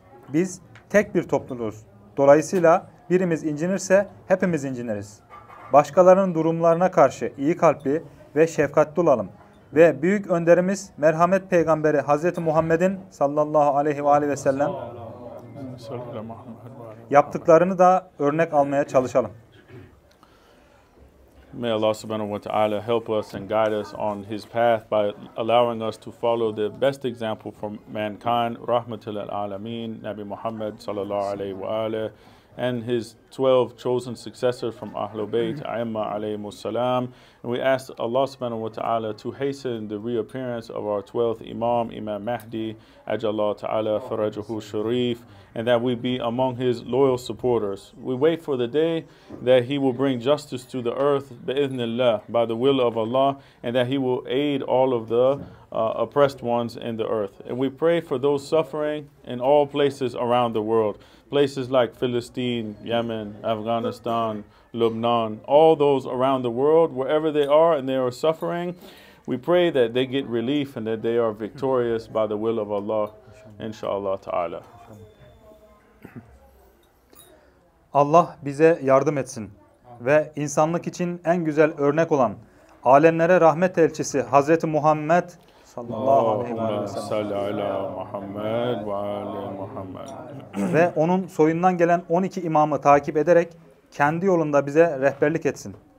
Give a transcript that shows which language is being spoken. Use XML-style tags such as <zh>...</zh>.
<tr>Biz tek bir topluluğuz. Dolayısıyla birimiz incinirse hepimiz inciniriz. Başkalarının durumlarına karşı iyi kalpli ve şefkatli olalım. Ve büyük önderimiz merhamet peygamberi Hz. Muhammed'in sallallahu aleyhi ve aleyhi ve sellem yaptıklarını da örnek almaya çalışalım.</tr> <en>May Allah subhanahu wa ta'ala help us and guide us on his path by allowing us to follow the best example for mankind, rahmatul alameen, Nabi Muhammad sallallahu alayhi wa alayhi, and his 12 chosen successors from Ahlul Bayt, A'imma alayhimus salam. And we ask Allah subhanahu wa ta'ala to hasten the reappearance of our 12th Imam, Imam Mahdi,</en> <ar>Ajallah ta'ala farajahu sharif,</ar> <en>and that we be among his loyal supporters. We wait for the day that he will bring justice to the earth, bi'idhnillah, by the will of Allah, and that he will aid all of the oppressed ones in the earth. And we pray for those suffering in all places around the world. Places like Philistine, Yemen, Afghanistan, Lebanon, all those around the world, wherever they are and they are suffering, we pray that they get relief and that they are victorious by the will of Allah, inshallah ta'ala.</en> <tr>Allah bize yardım etsin ve insanlık için en güzel örnek olan alemlere rahmet elçisi Hazreti Muhammed sallallahu aleyhi ve</tr> <ar>Allahümme sellem salli ala Muhammed ve ali Muhammed.</ar> <tr>ve onun soyundan gelen 12 imamı takip ederek kendi yolunda bize rehberlik etsin.</tr>